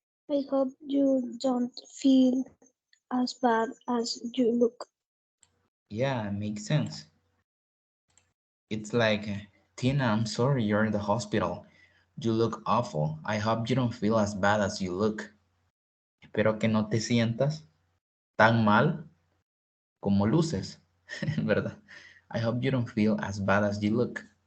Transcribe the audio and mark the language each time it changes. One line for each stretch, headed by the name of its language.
English: I hope you don't feel as bad as you look. Yeah, makes sense. It's like, Tina, I'm sorry you're in the hospital. You look awful. I hope you don't feel as bad as you look.
Spanish: Espero que no te sientas tan mal como luces, ¿verdad?
English: I hope you don't feel as bad as you look.